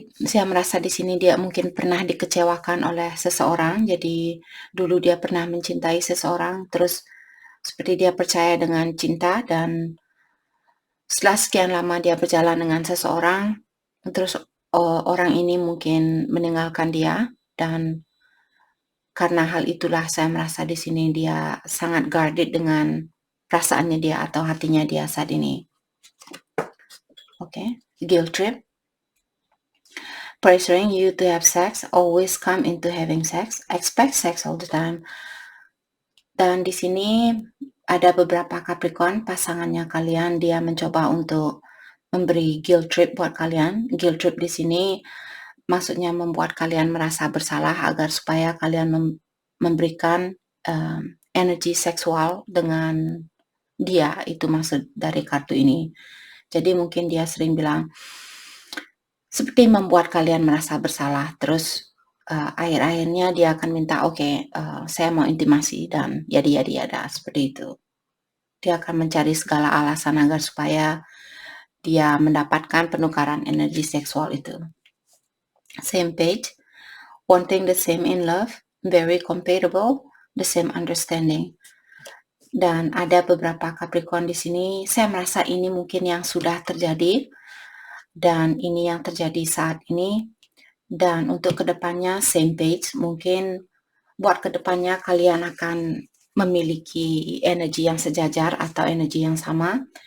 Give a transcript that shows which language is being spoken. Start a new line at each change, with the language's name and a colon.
Indonesian: saya merasa di sini dia mungkin pernah dikecewakan oleh seseorang, jadi dulu dia pernah mencintai seseorang, terus seperti dia percaya dengan cinta dan setelah sekian lama dia berjalan dengan seseorang, terus, orang ini mungkin meninggalkan dia dan karena hal itulah saya merasa di sini dia sangat guarded dengan perasaannya dia atau hatinya dia saat ini.
English: Oke, guilt trip. Pressuring you to have sex, always come into having sex, expect sex all the time.
Indonesian: Dan di sini ada beberapa Capricorn, pasangannya kalian, dia mencoba untuk memberi guilt trip buat kalian. Guilt trip di sini maksudnya membuat kalian merasa bersalah agar supaya kalian memberikan energi seksual dengan dia, itu maksud dari kartu ini. Jadi mungkin dia sering bilang, seperti membuat kalian merasa bersalah, terus akhir-akhirnya dia akan minta, "Oke, saya mau intimasi," dan yada, seperti itu. Dia akan mencari segala alasan agar supaya dia mendapatkan penukaran energi seksual itu.
English: Same page, wanting the same in love, very compatible, the same understanding.
Indonesian: Dan ada beberapa Capricorn di sini, saya merasa ini mungkin yang sudah terjadi, dan ini yang terjadi saat ini. Dan untuk kedepannya same page, mungkin buat kedepannya kalian akan memiliki energi yang sejajar atau energi yang sama.